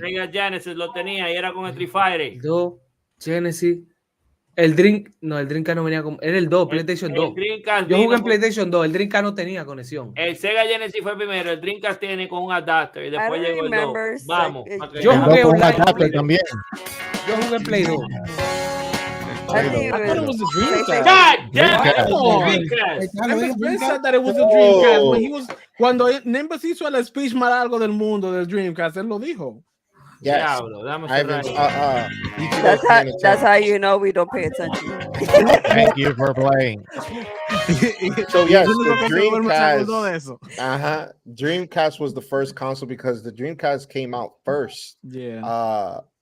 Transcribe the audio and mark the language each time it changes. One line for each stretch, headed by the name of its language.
Spanish: Sega Genesis lo tenía y era con Street Fighter. 2, Genesis. El Dreamcast no venía con. Era el 2, PlayStation 2. Yo jugué en PlayStation 2. El Dreamcast no tenía conexión. El Sega Genesis fue primero. El Dreamcast tiene con un adapter y después llegó el 2. Vamos. Yo jugué con un adapter también. Yo jugué en Play 2.
English: I thought it was the Dreamcast. God damn it! That it was the Dreamcast.
Spanish: Cuando Nimbus hizo el speech más largo del mundo del Dreamcast, él lo dijo.
English: Yes. That's how you know we don't pay attention. Thank you for playing. So yes, the Dreamcast was the first console because the Dreamcast came out first. Yeah.